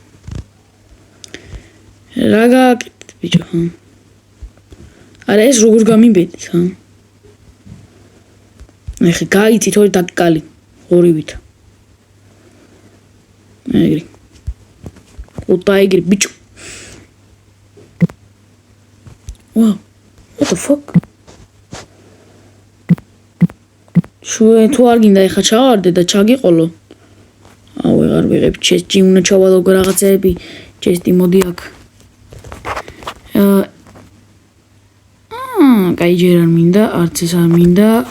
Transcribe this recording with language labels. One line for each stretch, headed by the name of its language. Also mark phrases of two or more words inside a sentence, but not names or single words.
Georgian: რა გააკეთეთ ბიჭო, ხა? არა ეს როგორ გამიბედით, ხა? ეხლა გაიცით ორი დაკალი, ორივით. ეგრე. უტა ეგრე ბიჭო.
English: Wow, what the fuck?
Georgian: შუე თუ არ გინდა ეხა ჩავარდე და ჩაგიყოლო. აუ ვეღარ ვიღებ ჩესტი უნდა ჩავალო რაღაცები. ჩესტი მოდი აქ. კაი ჯერ არ მინდა, არც ეს არ მინდა.